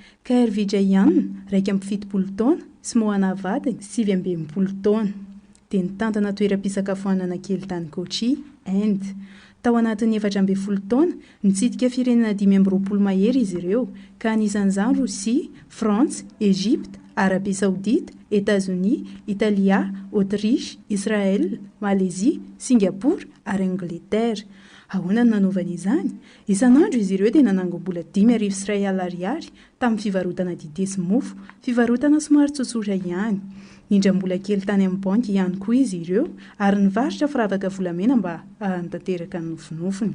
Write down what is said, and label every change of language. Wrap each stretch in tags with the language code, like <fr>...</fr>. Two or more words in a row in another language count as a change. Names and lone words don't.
<mg>KRVJN raika amby 70 taona sy Moana vadiny 7 taona. Dia nitantana toeram-pisakafoanana kely tany Kochi, Inde. Tao anatin'ny 14 taona nitsidika firenena 2020 mahery izy ireo ka anisan'izany Rosia, Frantsa, Egypte, Arabie Saoudite, États-Unis, Italia, Autriche, Israël, Malaisie, Singapour ary Angleterre. Ahoana no nanaovana izany? Isan'andro izy ireo dia nanangom-bola 5,000 ariary tamin'ny fivarotana dité sy mofo, fivarotana somary tsotsotra ihany. Nindram-bola kely tany amin'ny banky ihany koa izy ireo ary nivarotra firavaka volamena mba hantanteraka ny nofinofiny.</mg>